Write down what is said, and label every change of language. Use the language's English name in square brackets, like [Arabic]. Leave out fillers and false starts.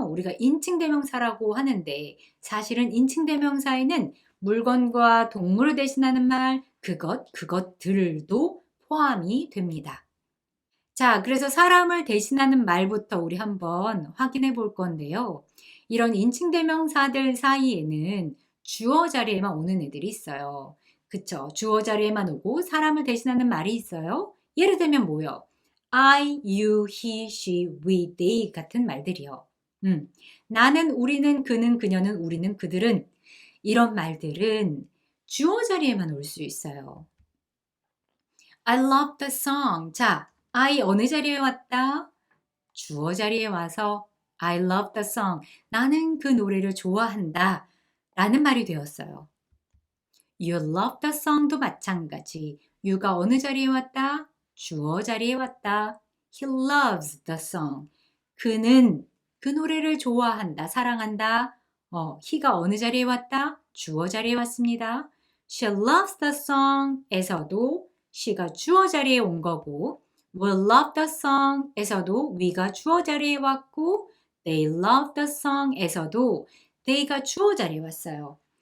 [Korean] 우리가 인칭대명사라고 하는데 사실은 인칭대명사에는 물건과 동물을 대신하는 말, 그것들도 포함이 됩니다. 자, 그래서 사람을 대신하는 말부터 우리 한번 확인해 볼 건데요. 이런 인칭대명사들 사이에는 주어 자리에만 오는 애들이 있어요. 그쵸? 주어 자리에만 오고 사람을 대신하는 말이 있어요. 예를 들면 뭐요? [English] I, you, he, she, we, they [Korean] 같은 말들이요. 나는, 우리는, 그는, 그녀는, 우리는, 그들은 이런 말들은 주어 자리에만 올 수 있어요. [English] I love the song. [Korean] 자, I 어느 자리에 왔다? 주어 자리에 와서 [English] I love the song. [Korean] 나는 그 노래를 좋아한다. 라는 말이 되었어요. [English] You love the song도 [Korean] 마찬가지. you가 어느 자리에 왔다? 주어 자리에 왔다. [English] He loves the song. [Korean] 그는 그 노래를 좋아한다, 사랑한다. he가 어느 자리에 왔다? 주어 자리에 왔습니다. [English] She loves the song [Korean] 에서도 she가 주어 자리에 온 거고 [English] will love the song [Korean] 에서도 we가 주어 자리에 왔고 [English] they love the song [Korean] 에서도 they가 주어 자리에 왔어요.